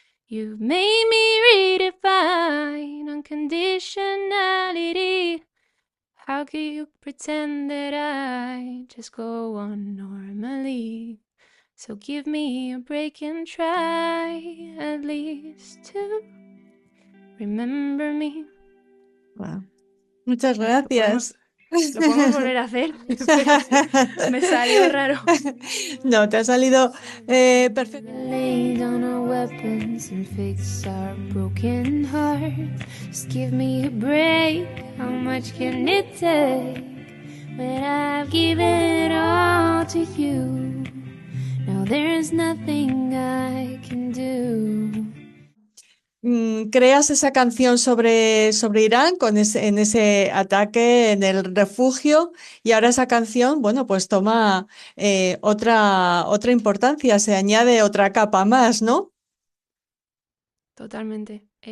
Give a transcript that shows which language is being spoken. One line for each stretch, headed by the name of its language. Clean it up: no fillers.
English: You've made me redefine unconditionality. How could you pretend that I just go on normally? So give me a break and try at least to remember me.
Spanish: Wow. Muchas Lo podemos, gracias. lo podemos volver a hacer, pero me salió raro. No, te ha salido perfecto.
English: Lay down our weapons and fix our broken hearts. Just give me a break. How much can it take when I've given it all to you? Now there's nothing I can do.
Spanish: Creas esa canción sobre Irán en ese ataque en el refugio y ahora esa canción, bueno, pues toma otra importancia, se añade otra capa más, ¿no? Totalmente.